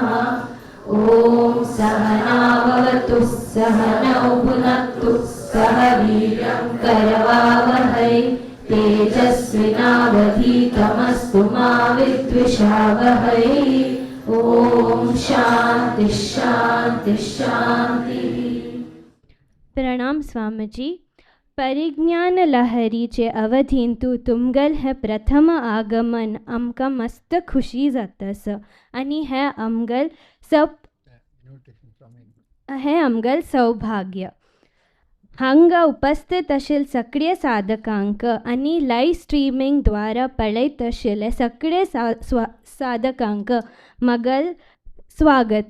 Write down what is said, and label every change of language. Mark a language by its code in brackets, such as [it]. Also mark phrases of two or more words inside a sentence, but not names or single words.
[sa] ओम सहना भवतु सहनौ भुनक्तु सह वीर्यं करवावहै तेजस्विनावधीतमस्तु मा विद्विषावहै. ओम शांति शांति शांति. [kok] प्रणाम स्वामीजी. परिज्ञान लहरीचे अवधींतू तुमगल हे प्रथम आगमन आमकां मस्त खुशी जातास आणि हे आमगल सौभाग्य. हांगा उपस्थित आशिल्ले सगळे साधकांक आणि [en] live streaming [kok] द्वारा पळयत आशिल्ले सगळे साधकांक मगल स्वागत.